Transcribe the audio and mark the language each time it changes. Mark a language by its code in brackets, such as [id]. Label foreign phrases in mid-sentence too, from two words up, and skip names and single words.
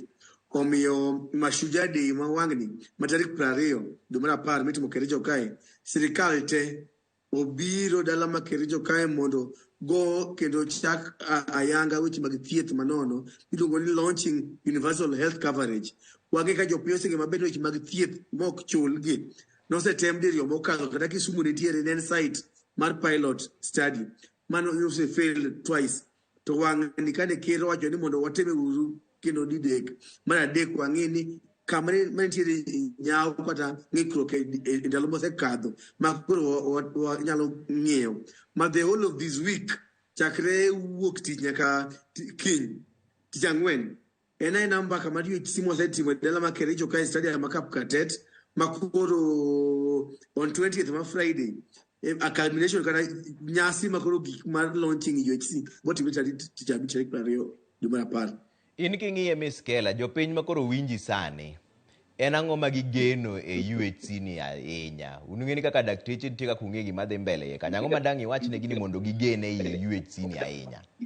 [luo] Omiyo Mashujaa Day ma wang'ni ma tarik 20 dwe mar 10 mitimo Kericho kae, sirikal te obiro dala ma Kericho kae mondo go kendo chak ayanga weche mag thieth manono iluongo ni [en] launching universal health coverage. [luo] Wang'e ka jopiny osenge mabedo weche mag thieth mok chulgi. Nosetem diriyo mokalo kata Kisumu nitiere ne site mar [en] pilot study [luo] mano [en] failed twice. [luo] To wang'ni kane ker wacho ni mondo wateme uru kendo didek. Mar adek wang'e ni kama nitiere nyawo kata ng'ikruok e ndalo mosekadho ma koro nyalo ng'eyo. Ma [en] the whole of this week [luo] chakre wuok tich nyaka kiny tich ang'wen en aena mbaka mar UHC mosetimo dala ma Kericho kae stadium ma Kapkatet ma koro [en] on 20th [luo] ma [en] Friday a culmination [luo] kata nyasi ma koro gik mar [en] launching UHC [luo] motimre tich abich tarik 20 dwe mar 10. In king'iye Miskela, jopiny makoro winji sani, en ang'o ma gigeno e UHC ni ahinya? Unung'e ni kaka dakteche nitie kaka ung'e gima dhi mbele ye kanyo. Ang'o ma dang' iwachne gini mondo gigene e UHC ni ahinya?